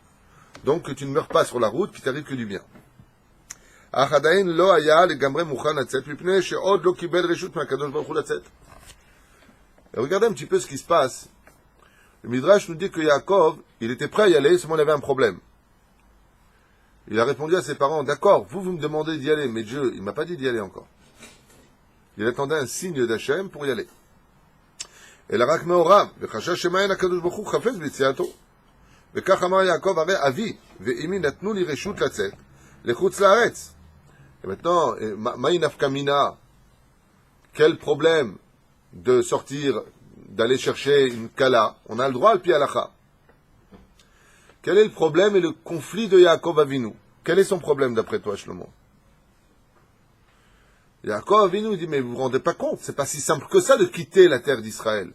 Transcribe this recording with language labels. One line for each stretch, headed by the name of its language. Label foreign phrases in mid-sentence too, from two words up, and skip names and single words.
French: Donc que tu ne meurs pas sur la route, qu'il t'arrive que du bien. Et regardez un petit peu ce qui se passe. Le Midrash nous dit que Yaakov, il était prêt à y aller, seulement il avait un problème. Il a répondu à ses parents, d'accord, vous me demandez d'y aller, mais Dieu, il ne m'a pas dit d'y aller encore. Il attendait un signe d'Hachem pour y aller.
Hebrew: אלא רק מהוריו, וחשש שמעין הקדוש ברוך הוא חפץ ביציאתו. וכך אמר יעקב, הרי אבי ואמי נתנו לי רשות לצאת לחוץ לארץ.
French: Et maintenant,
Hebrew: מהי נפקא מינה?
French: Quel problème de sortir, d'aller chercher une kala? On a le droit,
Hebrew: על פי הלכה.
French: Quel est le problème et le conflit de Yaakov Avinu? Quel est son problème d'après toi, Shlomo? Yaakov Avinu dit, mais vous vous rendez pas compte, c'est pas si simple que ça de quitter la terre d'Israël.